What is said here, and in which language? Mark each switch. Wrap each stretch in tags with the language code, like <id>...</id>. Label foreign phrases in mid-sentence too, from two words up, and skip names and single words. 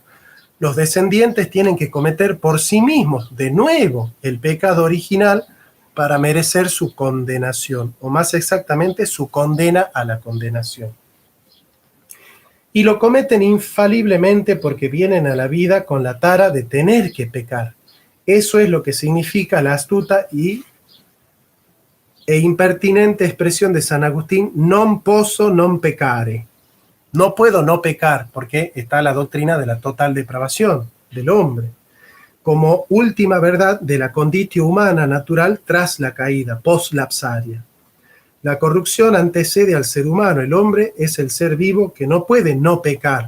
<es>Los descendientes tienen que cometer por sí mismos de nuevo el pecado original para merecer su condenación, o más exactamente su condena a la condenación. Y lo cometen infaliblemente porque vienen a la vida con la tara de tener que pecar. Eso es lo que significa la astuta e impertinente expresión de San Agustín,</es> <it>non posso non peccare.</it> <es>No puedo no pecar, porque está la doctrina de la total depravación del hombre, como última verdad de la</es> <la>conditio humana</la> <es>natural tras la caída,</es> <la>post lapsaria.</la> <es>La corrupción antecede al ser humano, el hombre es el ser vivo que no puede no pecar.</es>